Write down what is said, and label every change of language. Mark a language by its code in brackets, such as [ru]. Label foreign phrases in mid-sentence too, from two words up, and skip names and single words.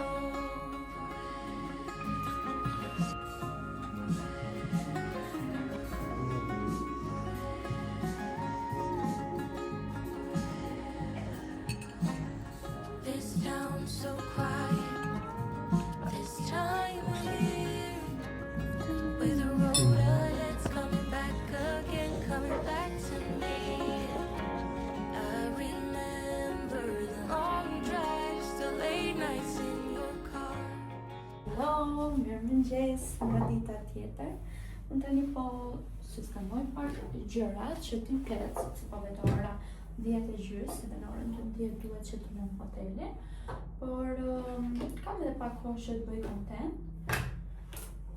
[en] So quiet this time of year, with the road ahead's coming back again, coming back to me. I remember the long drives, the late nights in your car. Hello, [sq] mirëmëngjes, nga dita tjetër. Unë tani po sistemoj pak gjërat që ti ketë, si po vetë ora 10:30, dhe në orën 10 duhet që të lëm hotelin. Por kam edhe pak kohë që të bëj content.